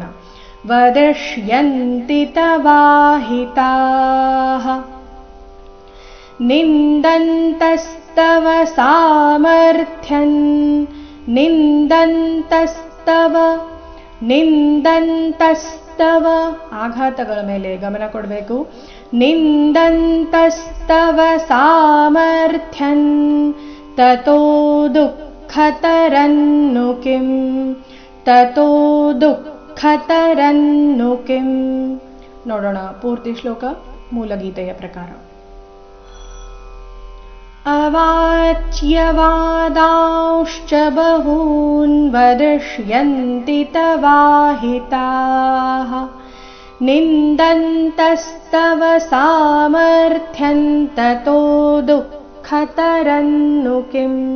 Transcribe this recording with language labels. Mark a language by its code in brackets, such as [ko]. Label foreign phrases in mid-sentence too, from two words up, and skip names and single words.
[sa] ವದಿಷ್ಯಂತಿ ತವಾಹಿತಾಃ ನಿಂದಂತಸ್ತವ ಸಾಮರ್ಥ್ಯಂ ನಿಂದಂತಸ್ತವ ನಿಂದಂತಸ್ತವ [kn] ಆಘಾತಗಳ ಮೇಲೆ ಗಮನ ಕೊಡಬೇಕು. [sa] ನಿಂದಂತಸ್ತವ ಸಾಮರ್ಥ್ಯಂ ತತೋ ದುಃಖತರನ್ನು ಕಿಂ ತತೋ ದುಃಖತರನ್ನು ಕಿಂ. [kn] ನೋಡೋಣ ಪೂರ್ತಿ ಶ್ಲೋಕ ಮೂಲಗೀತೆಯ ಪ್ರಕಾರ. [sa] ಅವಾಚ್ಯವಾದಾಂಶ್ಚ ಬಹೂನ್ ವದಿಷ್ಯಂತಿ ತವಾಹಿತಾಃ ನಿಂದಂತಸ್ತವ ಸಾಮರ್ಥ್ಯಂ ತತೋ ದುಃಖತರನ್ನು ಕಿಂ.